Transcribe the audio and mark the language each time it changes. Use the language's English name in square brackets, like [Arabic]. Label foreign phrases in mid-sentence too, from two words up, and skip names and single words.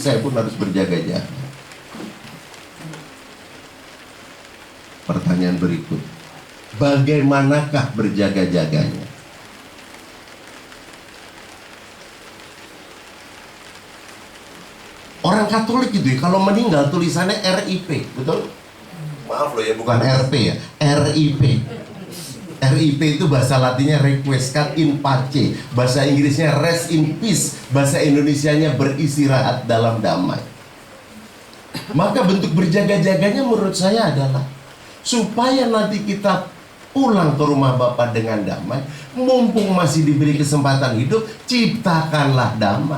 [Indonesian] Saya pun harus berjaga-jaga. Pertanyaan berikut, bagaimanakah berjaga-jaganya? Orang Katolik itu ya, kalau meninggal tulisannya RIP, betul? Maaf loh ya, bukan RP ya, RIP. RIP itu bahasa Latinnya [Latin] requiescat in pace, [Indonesian] bahasa Inggrisnya [English] rest in peace, [Indonesian] bahasa Indonesianya beristirahat dalam damai. Maka bentuk berjaga-jaganya menurut saya adalah supaya nanti kita pulang ke rumah Bapa dengan damai. Mumpung masih diberi kesempatan hidup, ciptakanlah damai.